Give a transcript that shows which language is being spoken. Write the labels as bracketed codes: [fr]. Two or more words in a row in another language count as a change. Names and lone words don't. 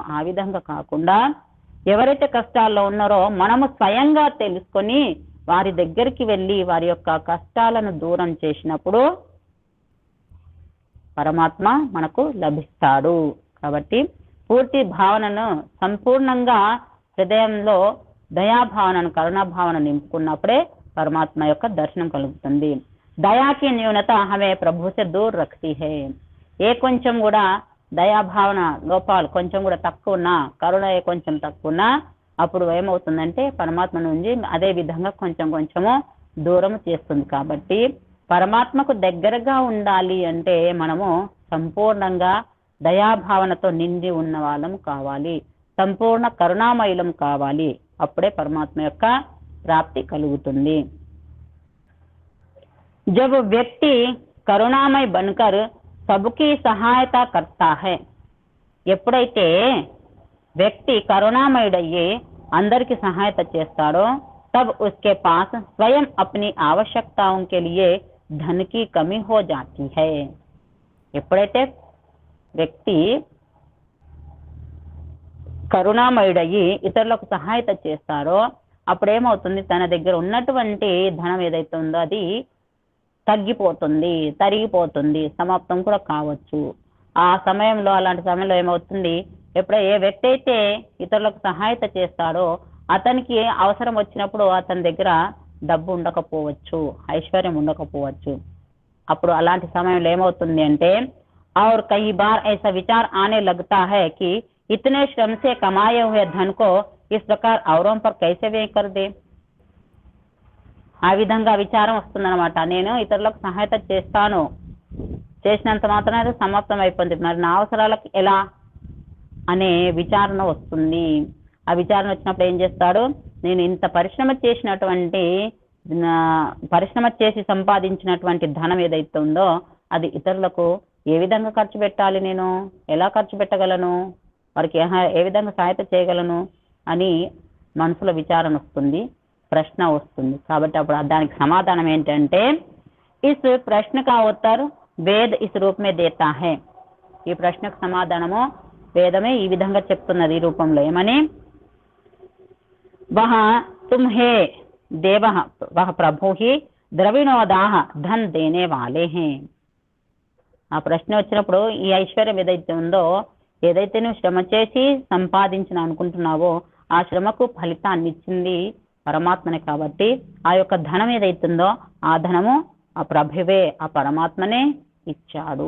[te] ఆ విధంగా కాకుండా ఎవరైతే కష్టాల్లో ఉన్నారో మనము స్వయంగా తెలుసుకొని వారి దగ్గరికి వెళ్ళి వారి యొక్క కష్టాలను దూరం చేసినప్పుడు పరమాత్మ మనకు లభిస్తాడు. కాబట్టి పూర్తి భావనను సంపూర్ణంగా హృదయంలో దయాభావనను, కరుణాభావన నింపుకున్నప్పుడే పరమాత్మ యొక్క దర్శనం కలుగుతుంది. [hi] दयाकी न्यूनता हमें प्रभु से दूर रखती है. [te] ఏ కొంచెం కూడా దయాభావన లోపాలు కొంచెం కూడా తక్కువ ఉన్నా, కరుణ కొంచెం తక్కువ ఉన్నా అప్పుడు ఏమవుతుందంటే పరమాత్మ నుంచి అదే విధంగా కొంచెం కొంచెము దూరం చేస్తుంది. కాబట్టి పరమాత్మకు దగ్గరగా ఉండాలి అంటే మనము సంపూర్ణంగా దయాభావనతో నిండి ఉన్న వాళ్ళం కావాలి, సంపూర్ణ కరుణామయులం కావాలి. అప్పుడే పరమాత్మ యొక్క ప్రాప్తి కలుగుతుంది. [hi] जब व्यक्ति करुणामय बनकर सबकी सहायता करता है, [te] ఎప్పుడైతే వ్యక్తి కరుణామయుడయ్యి అందరికి సహాయత చేస్తాడో [hi] तब उसके पास स्वयं अपनी आवश्यकताओं के लिए धन की कमी हो जाती है. [te] ఎప్పుడైతే వ్యక్తి కరుణామయుడయ్యి ఇతరులకు సహాయత చేస్తాడో అప్పుడేమవుతుంది, తన దగ్గర ఉన్నటువంటి ధనం ఏదైతే ఉందో అది తగ్గిపోతుంది, తరిగిపోతుంది, సమాప్తం కూడా కావచ్చు. ఆ సమయంలో, అలాంటి సమయంలో ఏమవుతుంది, ఎప్పుడో ఏ వ్యక్తి అయితే ఇతరులకు సహాయత చేస్తాడో అతనికి అవసరం వచ్చినప్పుడు అతని దగ్గర డబ్బు ఉండకపోవచ్చు, ఐశ్వర్యం ఉండకపోవచ్చు. అప్పుడు అలాంటి సమయంలో ఏమవుతుంది అంటే [hi] और कई बार ऐसा विचार आने लगता है कि इतने श्रम से कमाए हुए धन को इस प्रकार औरों पर कैसे व्यय कर दे. [te] ఆ విధంగా విచారం వస్తుందన్నమాట. నేను ఇతరులకు సహాయత చేస్తాను, చేసినంత మాత్రమే సమాప్తం అయిపోతుంది, మరి నా అవసరాలకు ఎలా అనే విచారణ వస్తుంది. ఆ విచారణ వచ్చినప్పుడు ఏం చేస్తాడు, నేను ఇంత పరిశ్రమ చేసి సంపాదించినటువంటి ధనం ఏదైతే ఉందో అది ఇతరులకు ఏ విధంగా ఖర్చు పెట్టాలి, నేను ఎలా ఖర్చు పెట్టగలను, వారికి ఏ విధంగా సహాయత చేయగలను అని మనసులో విచారణ వస్తుంది, ప్రశ్న వస్తుంది. కాబట్టి అప్పుడు దానికి సమాధానం ఏంటంటే [hi] इस प्रश्न का उत्तर वेद इस रूप में देता है. [te] ఈ ప్రశ్నకు సమాధానము వేదమే ఈ విధంగా చెప్తున్నది ఈ రూపంలో. ఏమని? [hi] वह तुम हे देवः वह प्रभु ही द्रविणोदाः धन देने वाले हैं. [te] ఆ ప్రశ్న వచ్చినప్పుడు ఈ ఐశ్వర్యం ఏదైతే ఉందో, ఏదైతే నువ్వు శ్రమ చేసి సంపాదించిన అనుకుంటున్నావో ఆ శ్రమకు ఫలితాన్ని ఇచ్చింది పరమాత్మనే. కాబట్టి ఆ యొక్క ధనం ఏదైతుందో ఆ ధనము ఆ ప్రభువే, ఆ పరమాత్మనే ఇచ్చాడు.